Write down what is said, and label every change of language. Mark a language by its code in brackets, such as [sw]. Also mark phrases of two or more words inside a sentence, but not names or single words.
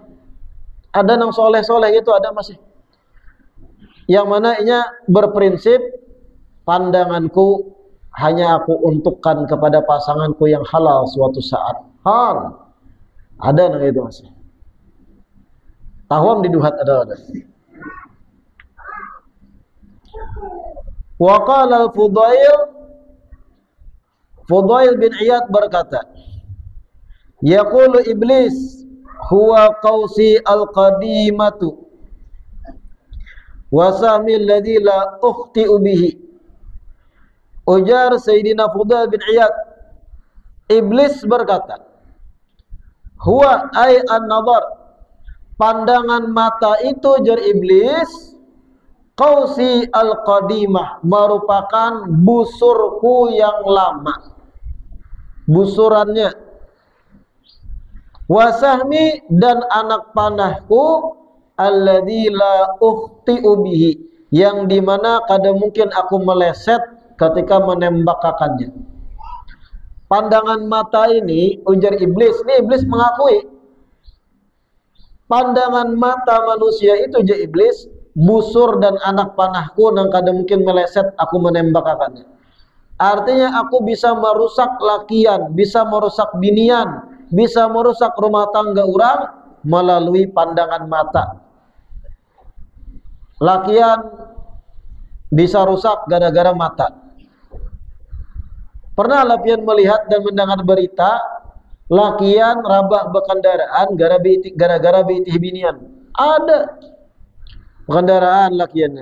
[bjn] Ada nang soleh-soleh gitu ada masih. Yang mana inya berprinsip pandanganku hanya aku untukkan kepada pasanganku yang halal suatu saat. Hal. Ada nang gitu masih. Tawam diduhat ada. [ar] وقال فضيل بن عياض berkata, يقول إبليس هو قوسي القديمة وسهمي الذي لا أخطئ به. [bjn] Ujar Sayyidina Fudail bin Iyad, iblis berkata, [ar] هو أي النظر, [bjn] pandangan mata itu jar iblis, [ar] قوسي القديمة, [bjn] merupakan busurku yang lama, busurannya, [ar] wasahmi, [bjn] dan anak panahku, [ar] الذي لا أخطئ به, [bjn] yang dimana kadang mungkin aku meleset ketika menembakkannya. Pandangan mata ini, ujar iblis, ini iblis mengakui pandangan mata manusia itu, ujar iblis, busur dan anak panahku yang kadang mungkin meleset aku menembakkannya. Artinya aku bisa merusak lakian, bisa merusak binian, bisa merusak rumah tangga orang melalui pandangan mata. Lakian bisa rusak gara-gara mata. Pernah lakian melihat dan mendengar berita lakian rabah berkendaraan gara-gara bitih binian? Ada kendaraan lakiannya.